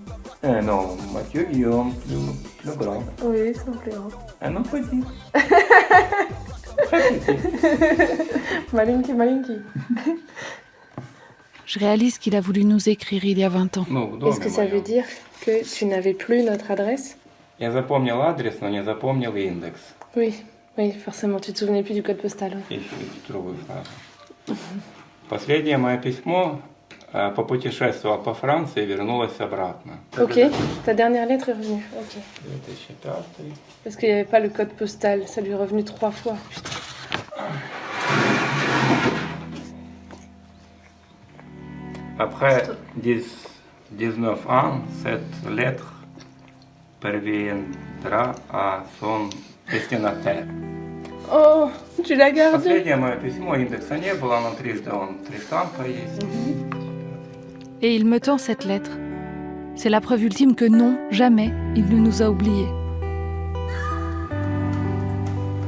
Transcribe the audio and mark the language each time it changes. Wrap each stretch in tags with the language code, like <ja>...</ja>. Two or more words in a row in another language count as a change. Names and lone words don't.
<fr>Non, Mathieu Guillaume, plus grand. Oui, ils sont plus grands. Un autre petit.</fr> <ru>маленький, маленький.</ru> <fr>Je réalise qu'il a voulu nous écrire il y a 20 ans. Est-ce que ça veut dire que tu n'avais plus notre adresse?</fr> <ru>Я запомнил адрес, но не запомнил индекс.</ru> <fr>Oui, oui, forcément, tu te souvenais plus du code postal.</fr> <ru>И еще другую фразу. Последнее мое письмо попутешествовал по Франции и вернулось обратно.</ru> <fr>Ok, ta dernière lettre est revenue. Ok. 2005. Parce qu'il n'y avait pas le code postal, ça lui est revenu 3 fois. Putain. Après 19 ans, cette lettre parviendra à son destinataire. Oh, tu l'as gardé?</fr> <ru>Последнее мое письмо, индекса не было, но трижды он, 3 штампа есть.</ru> <fr>Et il me tend cette lettre. C'est la preuve ultime que non, jamais, il ne nous a oubliés.</fr>